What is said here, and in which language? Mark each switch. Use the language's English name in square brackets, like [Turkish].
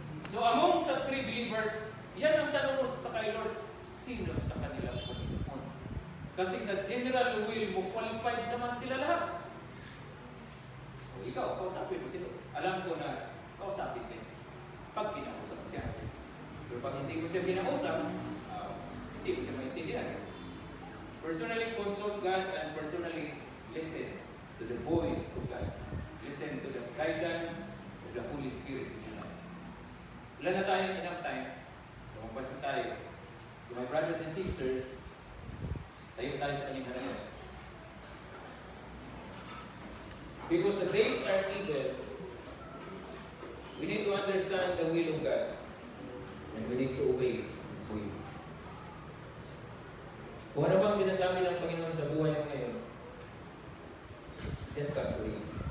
[Filipino] So among sa 3 believers, yan ang tanong mo sa kay Lord, sino sa kanila Panginoon? Kasi sa general will mo, qualified naman sila lahat. So, ikaw, kausapin mo sila. Alam ko na kausapin din. Pag pinakusap siya. Pero pag hindi ko siya pinakusap, hindi ko siya maintindihan. [English] Personally consult God and personally listen to the voice of God. Listen to the guidance of the Holy Spirit in your life. [Filipino] Wala na tayong enough time. Lumabas na tayo. [English] So my brothers and sisters, [Filipino] tayo tayo sa kanyang harapan. [English] Because the days are evil, we need to understand the will of God. And we need to obey His will. [Filipino] Kung ano bang sinasabi ng Panginoon sa buhay mo ngayon, [English] just come to Him.